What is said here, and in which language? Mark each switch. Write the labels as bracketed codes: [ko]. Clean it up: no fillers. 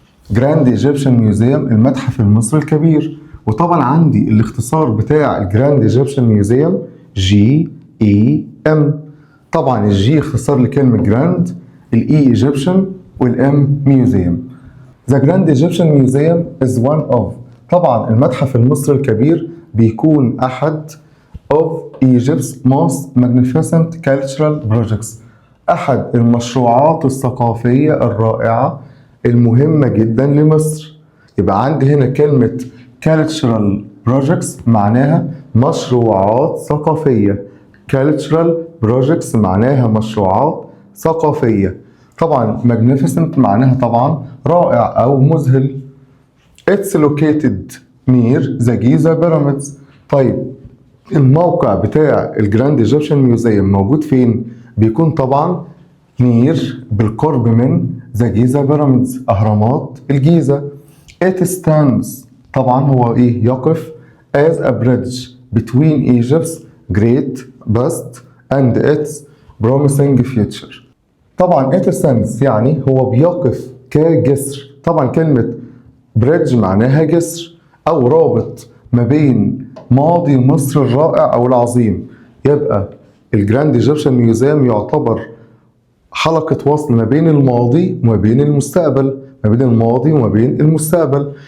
[ar] جراند ايجيبشن ميوزيوم المتحف المصري الكبير. وطبعا عندي الاختصار بتاع الجراند ايجيبشن ميوزيوم GEM. طبعا الجي اختصار لكلمة جراند، الاي ايجيبشن والام ميوزيوم. [en] The Grand Egyptian Museum is one of. [ar] طبعا المتحف المصري الكبير بيكون أحد [en] of Egypt's most magnificent cultural projects. [ar] أحد المشروعات الثقافية الرائعة المهمة جدا لمصر. يبقى عندي هنا كلمة cultural projects معناها مشروعات ثقافية. cultural projects معناها مشروعات ثقافية. طبعا magnificent معناها طبعا رائع أو مذهل. [en] It's located near the Giza pyramids. [ar] طيب الموقع بتاع الجراند ايجيبشن ميوزيوم موجود فين؟ بيكون طبعا [en] near [ar] بالقرب من ذا جيزا بيراميدز أهرامات الجيزة. [en] It stands [ar] طبعا هو إيه؟ يقف [en] as a bridge between Egypt's great past and its promising future. [ar] طبعا [en] it stands [ar] يعني هو بيقف كجسر. طبعا كلمة بريدج معناها جسر أو رابط ما بين ماضي مصر الرائع أو العظيم. يبقى الجراند ايجيبشن ميوزيوم يعتبر حلقة وصل ما بين الماضي وما بين المستقبل، ما بين الماضي وما بين المستقبل.